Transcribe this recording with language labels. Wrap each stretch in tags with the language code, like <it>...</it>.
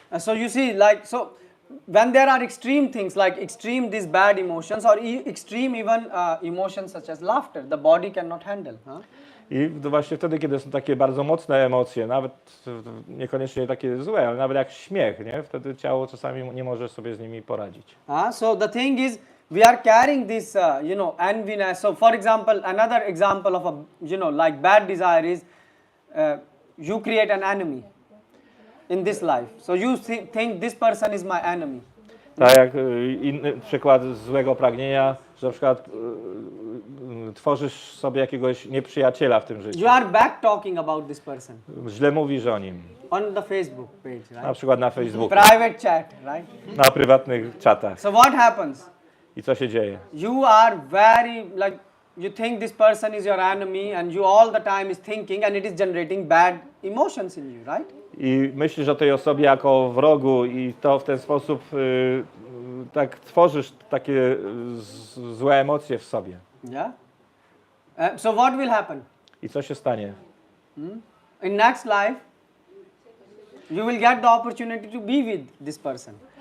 <en>So you see, like, so when there are extreme things like extreme these bad emotions or extreme even emotions such as laughter, the body cannot handle.</en> <pl>I właśnie wtedy, kiedy są takie bardzo mocne emocje, nawet niekoniecznie takie złe, ale nawet jak śmiech, nie? Wtedy ciało czasami nie może sobie z nimi poradzić.</pl> <en>So the thing is, we are carrying this, enviness. So for example, another example of a, like bad desire is you create an enemy in this life. So you think this person is my enemy.</en> <pl>Tak jak inny przykład złego pragnienia, że na przykład tworzysz sobie jakiegoś nieprzyjaciela w tym życiu.</pl> <en>You are back talking about this person</en> <pl>Źle mówisz o nim.</pl> <en>on the Facebook page, right?</en> <pl>Na przykład na Facebooku,</pl> <en>Private chat, right?</en> <pl>na prywatnych czatach.</pl> <en>So what happens?</en> <pl>I co się dzieje?</pl> <en>You are very, like, you think this person is your enemy and you all the time is thinking and it is generating bad emotions in you, right?</en> <pl>I myślisz o tej osobie jako o wrogu i to w ten sposób tak tworzysz takie złe emocje w sobie.</pl> <en>Yeah. So what will happen?</en> <pl>I co się stanie?</pl> <en>In next life, you will get the opportunity to be with this person.</en>